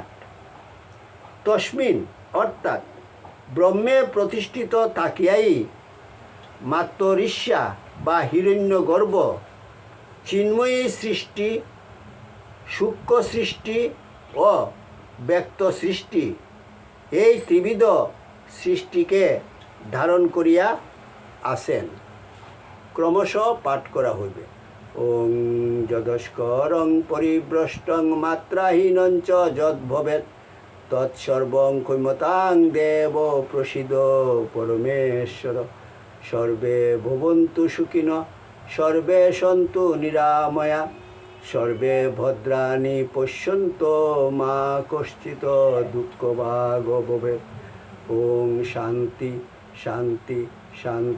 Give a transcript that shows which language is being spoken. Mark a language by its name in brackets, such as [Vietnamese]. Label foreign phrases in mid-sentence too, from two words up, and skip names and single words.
[Bangla] তস্মিন অর্থাৎ ব্রহ্মে প্রতিষ্ঠিত থাকিয়াই মাতরিষ্যা বা হিরণ্যগর্ভ চিন্ময়ী সৃষ্টি, সূক্ষ্ম সৃষ্টি ও ব্যক্ত সৃষ্টি এই ত্রিবিধ সৃষ্টিকে ধারণ করিয়া আছেন। ক্রমশ পাঠ করা হইবে। [Sanskrit] ওং যদস্করং পরিভ্রষ্টং মাত্রাহীনং চ যদ্ভবেৎ তৎসর্বং ক্ষমতাং দেব প্রসীদ পরমেশ্বর। সর্বে ভবন্তু সুখিনঃ, সর্বে সন্তু নিরাময়া, সর্বে ভদ্রাণি পশ্যন্তু মা কশ্চিৎ দুঃখভাগ ভবেৎ। ওং শান্তি শান্তি শান্তি।